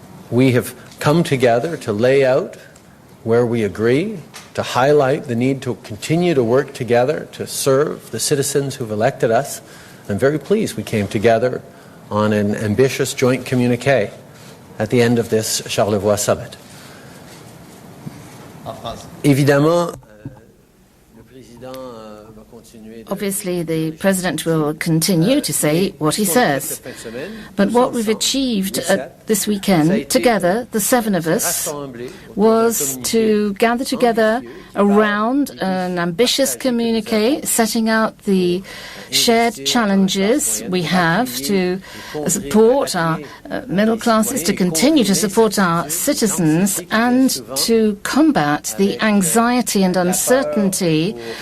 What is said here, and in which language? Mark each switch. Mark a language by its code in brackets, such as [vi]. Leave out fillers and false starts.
[en] We have come together to lay out where we agree, to highlight the need to continue to work together to serve the citizens who've elected us. I'm very pleased we came together on an ambitious joint communiqué at the end of this Charlevoix summit. [fr] Évidemment, le président va continuer. [en] Obviously, the President will continue to say what he says. But what we've achieved this weekend, together, the 7 of us, was to gather together around an ambitious communiqué, setting out the shared challenges we have to support our middle classes, to continue to support our citizens, and to combat the anxiety and uncertainty